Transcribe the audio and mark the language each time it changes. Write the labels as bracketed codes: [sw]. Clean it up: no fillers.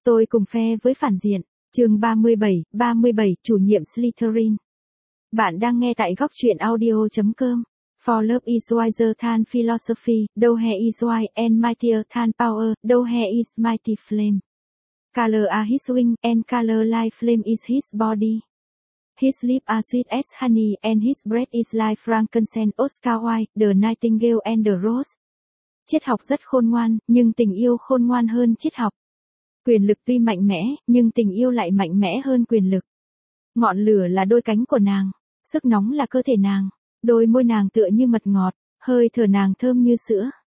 [vi] Tôi cùng phe với phản diện. Chương 37, 37, chủ nhiệm Slytherin. Bạn đang nghe tại góc truyện audio.com. [en] For love is wiser than philosophy, though he is wise and mightier than power, though he is mighty flame. Color are his wing, and color like flame is his body. His lips are sweet as honey, and his breath is like frankincense, Oscar Wilde, the nightingale and the rose. [vi] Triết học rất khôn ngoan, nhưng tình yêu khôn ngoan hơn triết học. Quyền lực tuy mạnh mẽ, nhưng tình yêu lại mạnh mẽ hơn quyền lực. Ngọn lửa là đôi cánh của nàng, sức nóng là cơ thể nàng, đôi môi nàng tựa như mật ngọt, hơi thở nàng thơm như sữa.